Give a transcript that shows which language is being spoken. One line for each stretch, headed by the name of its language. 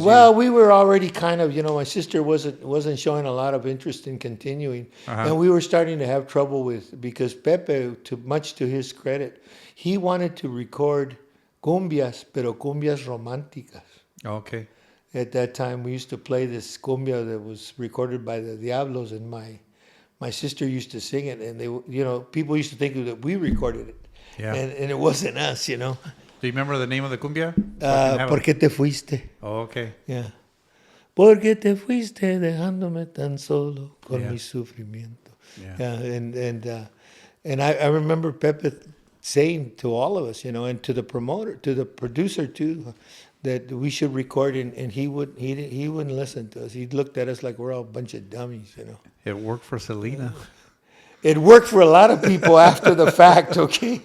English: Well, we were already kind of, you know, my sister wasn't showing a lot of interest in continuing, and we were starting to have trouble because Pepe, much to his credit, he wanted to record cumbias,
Spanish: pero cumbias románticas.
English: Okay. At that time, we used to play this cumbia that was recorded by the Diablos, and my sister used to sing it, and they, you know, people used to think that we recorded it, and it wasn't us, you know. Do you remember the name of the cumbia?
Spanish: ¿Por qué te fuiste?
English: Oh, okay. Yeah.
Spanish: ¿Por qué te fuiste dejándome tan solo con mi sufrimiento?
English: Yeah. And I remember Pepe saying to all of us, you know, and to the promoter, to the producer too, that we should record, and he wouldn't listen to us. He looked at us like we're all a bunch of dummies, you know. It worked for Selena. It worked for a lot of people after the fact, okay?